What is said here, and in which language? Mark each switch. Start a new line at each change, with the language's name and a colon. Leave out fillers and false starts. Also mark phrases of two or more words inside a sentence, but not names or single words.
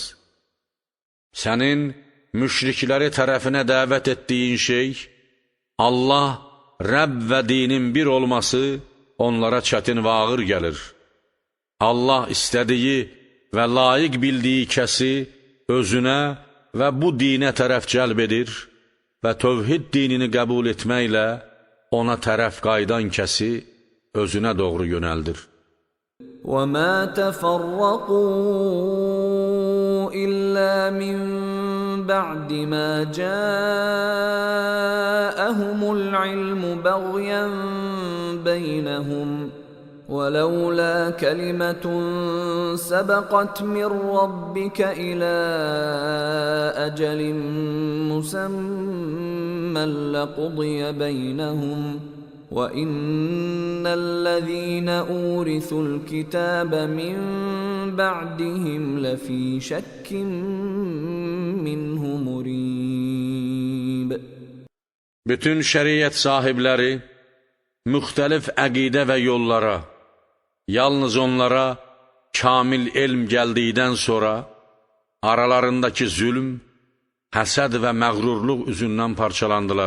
Azerbaijani: Sənin müşrikləri tərəfinə dəvət etdiyin şey, Allah, Rəbb və dinin bir olması onlara çətin və ağır gəlir. Allah istədiyi və layiq bildiyi kəsi özünə və bu dinə tərəf cəlb edir və tövhid dinini qəbul etməklə ona tərəf qaydan kəsi özünə doğru yönəldir.
Arabic: وَمَا تَفَرَّقُوا إِلَّا مِنْ بَعْدِ مَا جَاءَهُمُ الْعِلْمُ بَغْيًا بَيْنَهُمْ وَلَوْلَا كَلِمَةٌ سَبَقَتْ مِنْ رَبِّكَ إِلَى أَجَلٍ مُّسَمًّى لَقُضِيَ بَيْنَهُمْ وَإِنَّ الَّذِينَ أُورِثُوا الْكِتَابَ مِنْ بَعْدِهِمْ لَفِي شَكٍّ مِّنْهُ مُرِيبٍ.
Azerbaijani: Bütün şəriət sahibləri müxtəlif əqidə və yollara, yalnız onlara kamil elm gəldikdən sonra aralarındakı zülm, həsəd və məğrurluq üzündən parçalandılar.